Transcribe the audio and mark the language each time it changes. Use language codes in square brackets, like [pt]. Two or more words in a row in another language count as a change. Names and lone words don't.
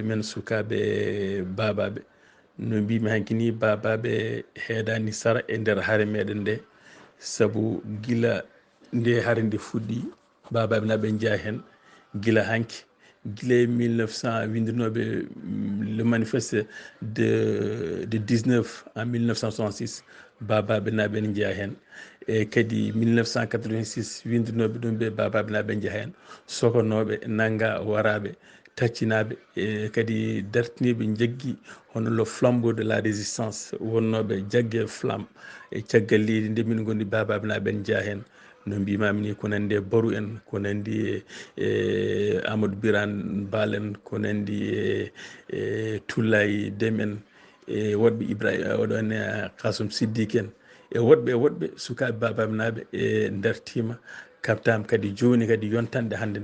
[ff] men sukaɓe babaɓe no mbimi hanki ni babaɓe heedani sara e nder haare meɗen nde saabu gila nde haare nde fuɗɗi babaɓe naɓe jeeya hen gila hanki gila 1900 windinoɓe [fr] le manifeste de 19 en 1966 [ff] babaɓe naɓe ne jeeya hen e kadi 1986 windinoɓe ɗum ɓe babaɓe naɓe jeeya hen sokonoɓe nagga waraɓe taccinaɓe e kadi dartiniɓe jaggui hono [fr] le flambeau de la résistance [ff] wonnoɓe jaggue flamme e caggal leydi nde min goni babaɓe naɓe jeeya hen no mbimami ni ko nandi e Barou en ko nandi e Amadou Birane Bal en ko nandi e Toulaye Déme en e woɗɓe Ibrahima oɗon Kassoum Siddique en e woɗɓe sukaɓe babaɓe naɓe e dartima kabtama kadi joni kadi yontande hande